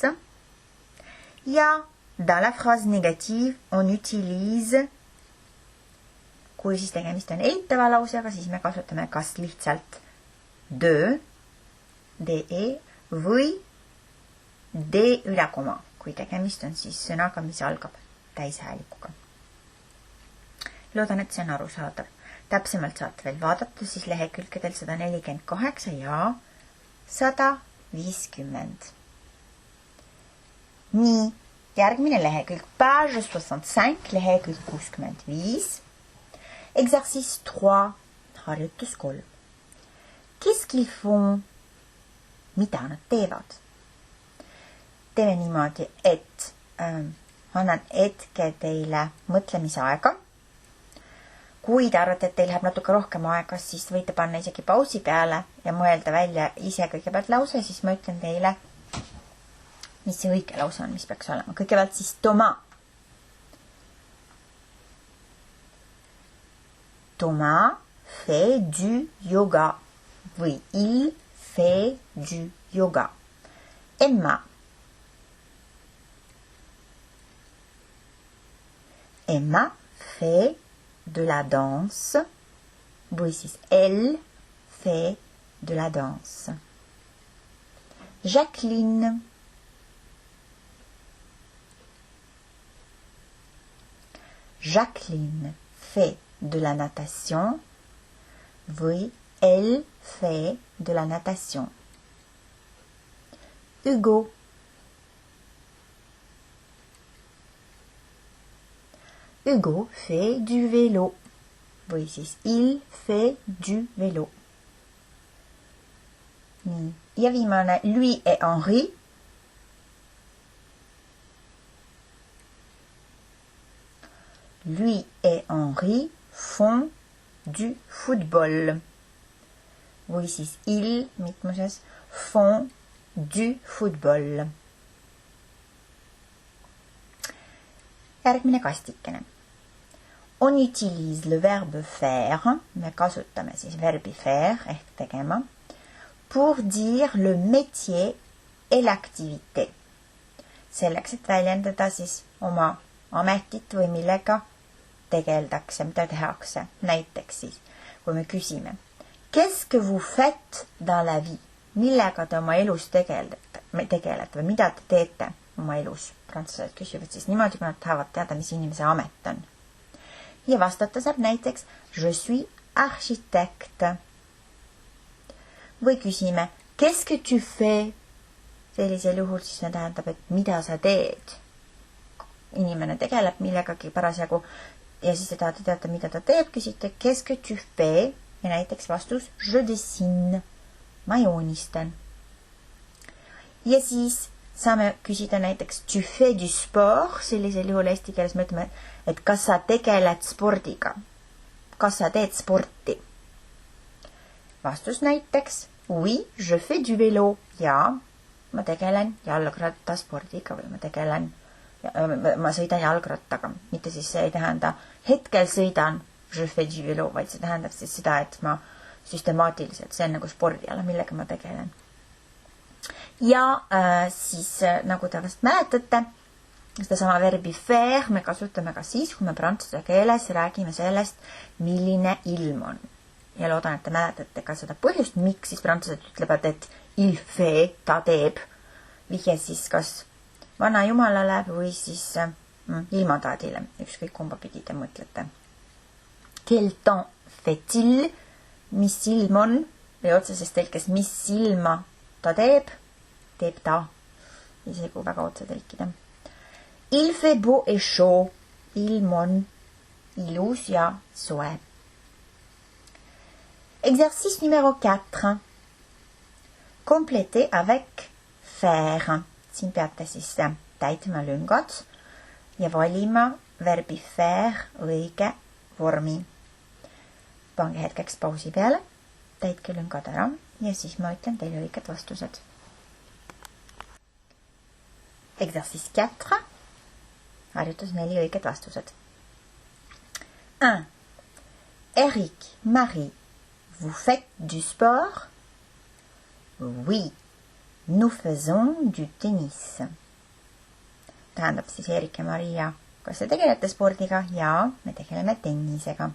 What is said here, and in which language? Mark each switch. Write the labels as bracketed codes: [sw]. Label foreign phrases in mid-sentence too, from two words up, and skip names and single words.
[fr] Ja dans la phrase négative, on utilise, [et] kui siis tegemist on eitava lausega, siis me kasutame kas lihtsalt de, de või de üle koma, kui tegemist on siis sõnaga, mis algab täishäälikuga. Loodan, et see on arusaadav. Täpsemalt saate veel vaadata siis lehekülgedel 148 ja 150. Nii, järgmine lehekülg, page 65, lehekülg 65. Exercice 3, harjutus 3. [fr] Qu'est-ce qu'ils font? [et] Mida nad teevad? Teeme niimoodi, et annan hetke teile mõtlemisaega. Kui te arvate, et teil läheb natuke rohkem aega, siis võite panna isegi pausi peale ja mõelda välja ise kõigepealt lause, siis ma ütlen teile, mis see õige lause on, mis peaks olema. Kõigepealt siis [fr] Thomas. Thomas fait du yoga. Või il fait du yoga. Emma. Emma fait de la danse. [et] Või siis [fr] elle fait de la danse. Jacqueline. Jacqueline fait de la natation. Oui, elle fait de la natation. Hugo. Hugo fait du vélo. Oui, siis il fait du vélo. [et] Nii. Ja viimane, [fr] lui et Henri. Lui et Henri font du football. [et] Või siis [fr] ils, mitmuses, font du football. [et] Järgmine kastikene. [fr] On utilise le verbe faire, [et] me kasutame siis verbi faire ehk tegema, [fr] pour dire le métier et l'activité. [et] Selleks, et väljendada siis oma ametit või millega tegeldakse, mida tehakse. Näiteks siis, kui me küsime, [fr] qu'est-ce que vous faites dans la vie? [et] Millega te oma elus tegelete või mida te teete oma elus? Prantslased küsivad siis niimoodi, kui nad tahavad teada, mis inimese amet on. Ja vastata saab näiteks, [fr] je suis architecte. [et] Või küsime, [fr] qu'est-ce que tu fais? [et] Sellisel juhul siis see tähendab, et mida sa teed. Inimene tegeleb millegagi parasjagu ja siis te tahate teada, mida ta teeb, küsite, [fr] qu'est-ce que tu fais? [et] Ja näiteks vastus, [fr] je dessine. [et] Ma joonistan. Ja siis saame küsida näiteks, [fr] tu fais du sport? [et] Sellisel juhul eesti keeles me ütleme, et kas sa tegeled spordiga? Kas sa teed sporti? Vastus näiteks, [fr] oui, je fais du vélo. [et] Ja, ma tegelen jalgrattaspordiga või ma sõidan jalgrattaga. Mitte siis see ei tähenda, hetkel sõidan, [fr] je fais du vélo, [et] vaid see tähendab siis seda, et ma süstemaatiliselt, see on nagu spordiala, millega ma tegelen. Ja siis, nagu te vast mäletate, seda sama verbi faire me kasutame ka siis, kui me prantsuse keeles räägime sellest, milline ilm on. Ja loodan, et te mäletate ka seda põhjust, miks siis prantslased ütlevad, et [fr] il fait, [et] ta teeb. Vihje siis kas vana jumalale või siis ilmataadile, ükskõik kumba pidi te mõtlete. [fr] Quel temps fait-il? [et] Mis ilm on? Või otseses telkes, mis ilma ta teeb? Teeb ta. Isegi kui väga otse telkida. [fr] Il fait beau et chaud. [et] Ilm on ilus ja soe. [fr] Exercice numéro 4. Compléter avec faire. [et] siin peate siis täitma lüngad ja valima verbi faire õige vormi. Pange hetkeks pausi peale, täitke lüngad ära ja siis ma ütlen teile õiged vastused. [fr] Exercice 4. [et] Harjutus 4 õiged vastused. 1. [fr] Eric, Marie, vous faites du sport? Oui, nous faisons du tennis. [et] Tähendab siis Erik ja Maria, kas te tegelete spordiga? Jaa, me tegeleme tennisega.